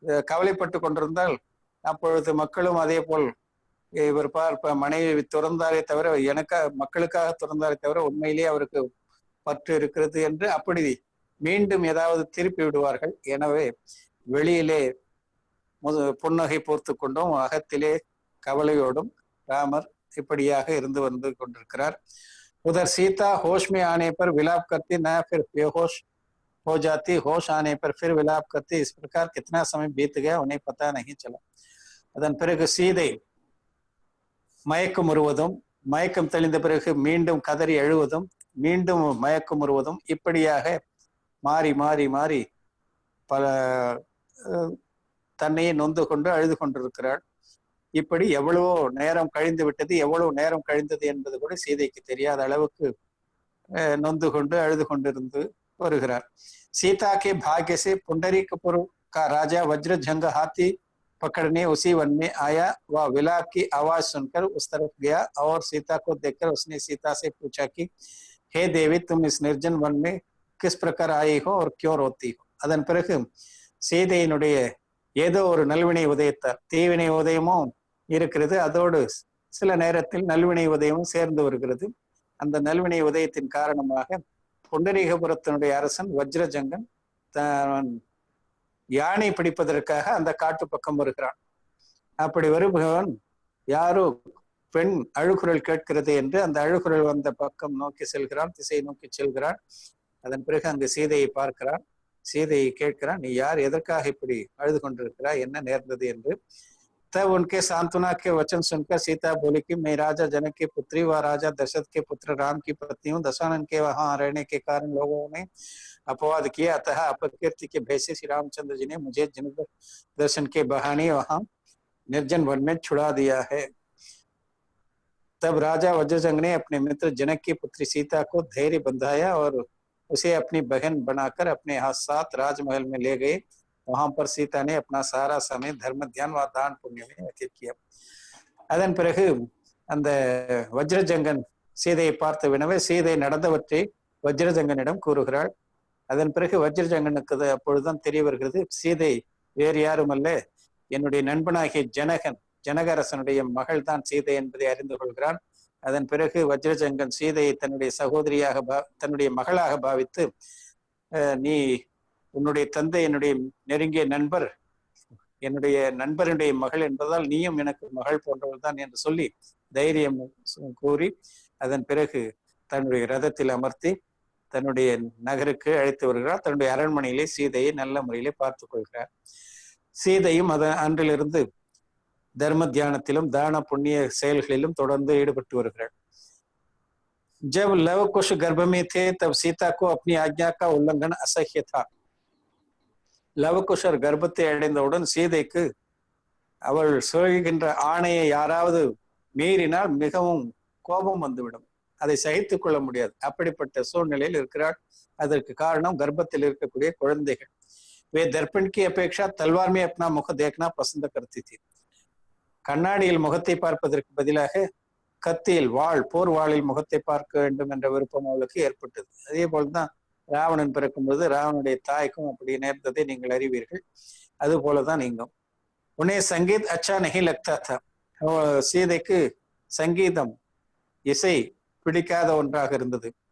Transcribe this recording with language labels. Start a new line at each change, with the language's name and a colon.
Tamil: கவலைப்பட்டு கொண்டிருந்தால் அப்பொழுது மக்களும் அதே போல் இவர் மனைவி துறந்தாரே தவிர மக்களுக்காக துறந்தாரே தவிர உண்மையிலேயே அவருக்கு பற்று இருக்கிறது என்று அப்படி மீண்டும் ஏதாவது திருப்பி விடுவார்கள். எனவே வெளியிலே புன்னகை போர்த்து கொண்டும் அகத்திலே கவலையோடும் ராமர் இப்படியாக இருந்து வந்து கொண்டிருக்கிறார்.
Hindi: उधर सीता होश में आने पर विलाप करती, न फिर बेहोश हो जाती, होश आने पर फिर विलाप करती. इस प्रकार कितना समय बीत गया उन्हें पता नहीं चला.
Tamil: அதன் பிறகு சீதை மயக்கம் வருவதும், மயக்கம் தெளிந்த பிறகு மீண்டும் கதறி எழுவதும், மீண்டும் மயக்கம் வருவதும், இப்படியாக மாறி மாறி மாறி பல தன்னையே நொந்து கொண்டு அழுது கொண்டிருக்கிறாள். இப்படி எவ்வளவோ நேரம் கழிந்து விட்டது, எவ்வளவு நேரம் கழிந்தது என்பது கூட சீதைக்கு தெரியாத அளவுக்கு நொந்து கொண்டு அழுது கொண்டிருந்து வருகிறார்.
Hindi: सीता के भाग्य से पुंडरीकपुर का राजा वज्रजंग हाथी पकड़ने उसी वन में आया. वह विलाप की आवाज सुनकर उस तरफ गया और सीता को देखकर उसने सीता से पूछा कि हे देवी, तुम इस निर्जन वन में किस प्रकार आई हो और क्यों रोती हो.
Tamil: அதன் பிறகு சீதையினுடைய ஏதோ ஒரு நல்வினை உதயத்தார், தீவினை உதயமும் இருக்கிறது, அதோடு சில நேரத்தில் நல்வினை உதயமும் சேர்ந்து வருகிறது. அந்த நல்வினை உதயத்தின் காரணமாக புண்டரீகபுரத்தினுடைய அரசன் வஜ்ரஜங்கன் யானை பிடிப்பதற்காக அந்த காட்டு பக்கம் வருகிறான். அப்படி வருபவன் யாரோ பெண் அழுகுரல் கேட்கிறது என்று அந்த அழுகுரல் வந்த பக்கம் நோக்கி செல்கிறான், திசை நோக்கி செல்கிறான். அதன் பிறகு அங்கு சீதையை பார்க்கிறான். சீதையை கேட்கிறான், நீ யார், எதற்காக இப்படி அழுது கொண்டிருக்கிறாய், என்ன நேர்ந்தது என்று.
Hindi: तब उनके सांत्वना के वचन सुनकर सीता बोली कि मैं राजा जनक की पुत्री व राजा दशरथ के पुत्र राम की पत्नी हूँ. दशानन के वहां रहने के कारण लोगों ने अपवाद किया, अतः अपकीर्ति के भय से श्री रामचंद्र जी ने मुझे जन दर्शन के बहाने वहां निर्जन वन में छुड़ा दिया है. तब राजा वज्रजंग ने अपने मित्र जनक की पुत्री सीता को धैर्य बंधाया और उसे अपनी बहन बनाकर अपने साथ राजमहल में ले गए. वहां पर सीता ने अपना सारा समय धर्म ध्यान व दान पुण्य में व्यतीत किया.
Tamil: அதன் பிறகு அந்த வஜ்ரஜங்கன் சீதையை பார்த்த வினவே சீதை நடந்தவற்றை வஜ்ரஜங்கனிடம் கூறுகிறாள். அதன் பிறகு வஜ்ரஜங்கனுக்கு அப்பொழுதுதான் தெரிய வருகிறது, சீதை வேறு யாரும் அல்ல, என்னுடைய நண்பனாகிய ஜனகரசனுடைய மகள் தான் சீதை என்பதை அறிந்து கொள்கிறான். அதன் பிறகு வஜ்ரஜங்கன் சீதையை தன்னுடைய சகோதரியாக தன்னுடைய மகளாக பாவித்து, நீ உன்னுடைய தந்தை என்னுடைய நெருங்கிய நண்பர், என்னுடைய நண்பருடைய மகள் என்பதால் நீயும் எனக்கு மகள் போன்றவள் தான் என்று சொல்லி தைரியம் கூறி அதன் பிறகு தன்னுடைய ரதத்தில் அமர்த்தி தன்னுடைய நகருக்கு அழைத்து வருகிறார். தன்னுடைய அரண்மனையிலே சீதையை நல்ல முறையிலே பார்த்து கொள்கிறார். சீதையும் அன்றிலிருந்து தர்ம தியானத்திலும் தான புண்ணிய செயல்களிலும் தொடர்ந்து ஈடுபட்டு வருகிறார்.
Hindi: जब लव कुश गर्भ में थे तब सीता को अपनी आज्ञा का उल्लंघन असह्य था.
Tamil: லவகுஷர் கர்ப்பத்தை அடைந்தவுடன் சீதைக்கு அவள் சொல்கின்ற ஆணையை யாராவது மீறினால் மிகவும் கோபம் வந்துவிடும், அதை சகித்துக் கொள்ள முடியாது. அப்படிப்பட்ட சூழ்நிலையில் இருக்கிறாள். அதற்கு காரணம் கர்ப்பத்தில் இருக்கக்கூடிய குழந்தைகள்.
Hindi: वे दर्पण की अपेक्षा तलवार में अपना मुख देखना पसंद करती थी.
Tamil: கண்ணாடியில் முகத்தை பார்ப்பதற்கு பதிலாக கத்தியில் போர் வாளில் முகத்தை பார்க்க வேண்டும் என்ற விருப்பம் அவளுக்கு ஏற்பட்டது. அதே போல்தான் ராவணன் பிறக்கும்போது ராவனுடைய தாய்க்கும் அப்படி நேர்ந்ததை நீங்கள் அறிவீர்கள். அது போலதான் நீங்கும்.
Hindi: உன்னே சங்கீத் அச்சா நஹி லக்தா தா.
Tamil: சீதைக்கு சங்கீதம் இசை பிடிக்காத ஒன்றாக இருந்தது.